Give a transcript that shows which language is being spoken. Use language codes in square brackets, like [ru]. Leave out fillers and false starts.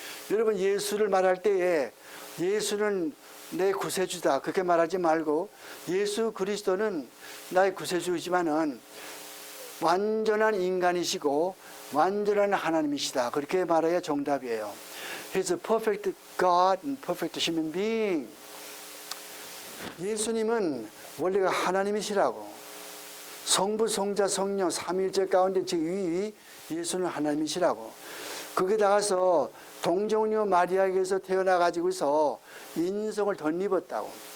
[ko] 여러분 예수를 말할 때에 예수는 내 구세주다 그렇게 말하지 말고 예수 그리스도는 나의 구세주이지만은 완전한 인간이시고 완전한 하나님이시다 그렇게 말해야 정답이에요. [en] He's a perfect God and perfect human being. [ko] 예수님은 원래가 하나님이시라고. 성부, 성자, 성령, 삼위일체 가운데 제2위 예수는 하나님이시라고. 거기다가서 동정녀 마리아에게서 태어나가지고서 인성을 덧입었다고.